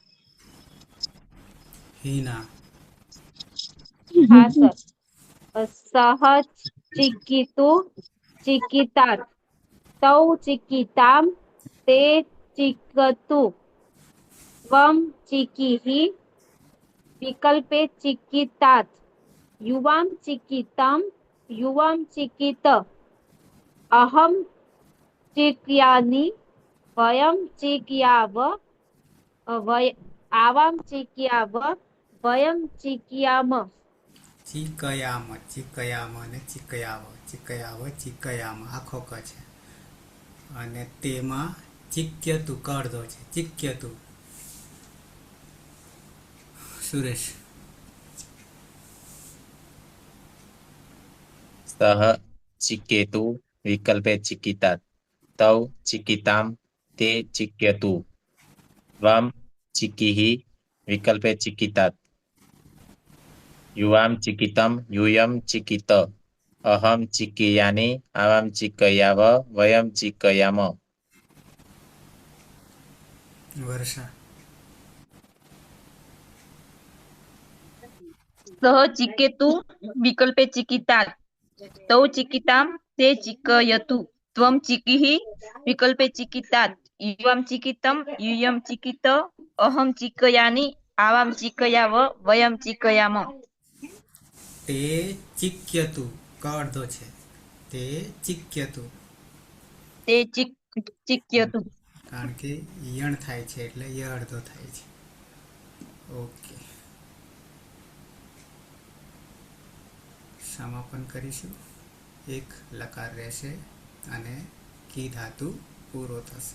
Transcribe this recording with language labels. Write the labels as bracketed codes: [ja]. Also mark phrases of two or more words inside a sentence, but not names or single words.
[gu] હિના હા સર [sa] सह चिकितु चिकितात् तौ चिकिताम ते चिकतु त्वं चिकीः विकल्पे चिकितात् युवां चिकितं युवां चिकित अहं चिकयानि वयं चिकयाव आवां चिकयाव वयं चिकयाम चिकयाम चिकयाम [gu] અને [sa] चिकयाव चिकयाम [gu] આખો ક છે અને તેમાં ચીક્યતું ક અડધો છે ચીક્યતું સુરેશ [sa] सह चिकेतु विकल्पे चिकितात् तौ चिकिताम ते चिक्यतु त्वम चिकीः विकल्पे चिकितात् युवाम चिकितम यूयं चिकित अहं चिकयानि आवां चिकयाव वयं चिकयाम [gu] વર્ષા [sa] सः चिकेतु विकल्पे चिकितात् तौ चिकितां ते चिकयतु त्वं चिकीः विकल्पे चिकितात् युवां चिकितं यूयं चिकित अहं चिकयानि आवां चिकयाव वयं चिकयाम [gu] તે ચીક્યતું ક અડધો છે તે ચીક્યતું તે चिक्यतु કારણ કે યણ થાય છે એટલે ય અડધો થાય છે ઓકે સમાપન કરીશું એક લકાર રહેશે અને કી ધાતુ પૂરો થશે